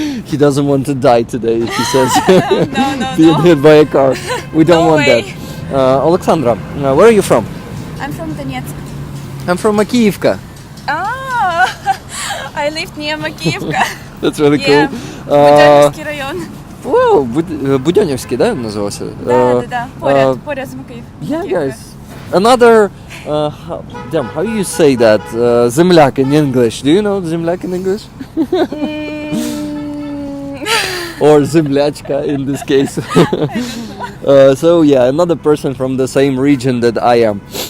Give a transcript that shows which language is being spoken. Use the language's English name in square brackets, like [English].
[English] He doesn't want to die today, he says. No. Being hit by a car. We don't No want way. that. Alexandra, where are you from? I'm from Donetsk. I'm from Makiyivka. Ah, I lived near Makiyivka. That's really Yeah. cool. [Ukrainian] Будянівський район. Wow, Будянівський, да, називався? Да. Поряд з Макіївкою. [English] Yeah, guys. Another, how do you say that? Земляк in English. Do you know земляк in English? Or землячка in this case. So yeah, another person from the same region that I am.